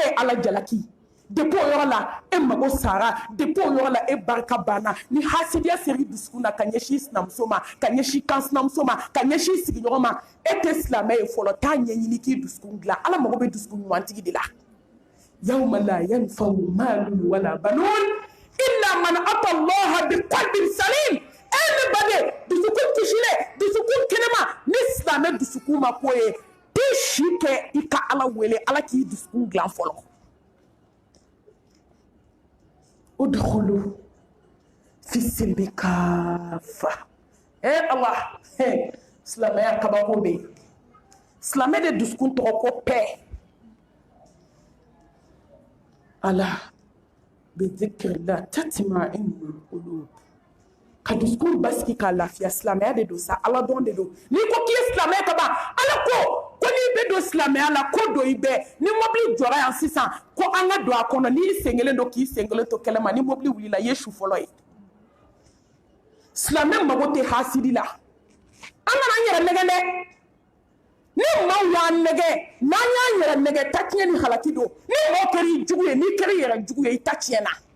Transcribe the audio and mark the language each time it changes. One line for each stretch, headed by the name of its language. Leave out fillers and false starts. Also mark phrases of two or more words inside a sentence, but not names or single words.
Bambara: ye ala jalaki depuis o yɔrɔ la e mago sara depuis o yɔrɔ la e barika banna ni hasidiya seri dusukun na ka ɲɛsin sinamuso ma ka ɲɛsin kan sinamuso ma ka ɲɛsin sigiɲɔgɔn ma e tɛ silamɛ ye fɔlɔ taa ɲɛɲini k'i dusukun dilan ala mago bɛ dusukun ɲumantigi de la
Arabic: يوم لا ينفع مال ولا بنون إلا من أتى الله بقلب سليم
Bambara: ne baden dusukun kisilen dusukun kɛnɛma ni silamɛ dusukun ma ko ye t'i si kɛ i ka ala wele ala k'i dusukun dilan fɔlɔ
Arabic: ادخلوا في السلم كافة
Bambara: Allah silamɛya kabako bɛ yen silamɛ de dusukun tɔgɔ ko pɛ
Arabic: ألا بذكر الله تطمئن القلوب
Bambara: ka dusukun basigi ka lafiya silamɛya de don sa ala dɔn de don n'i ko k'i ye silamɛ ka ban ala ko n'i bɛ don silamɛya la ko don i bɛɛ ni mobili jɔra yan sisan ko an ka don a kɔnɔ n'i sen kelen don k'i sen kelen to kɛlɛ ma ni mobili wulila i ye su fɔlɔ ye silamɛ mago tɛ hasidi la an kana an yɛrɛ nɛgɛ dɛ ni maaw y'an nɛgɛ n'an y'an yɛrɛ nɛgɛ ta tiɲɛ ni halaki don ni mɔgɔ kɛra i jugu ye n'i kɛra i yɛrɛ jugu ye i ta tiɲɛna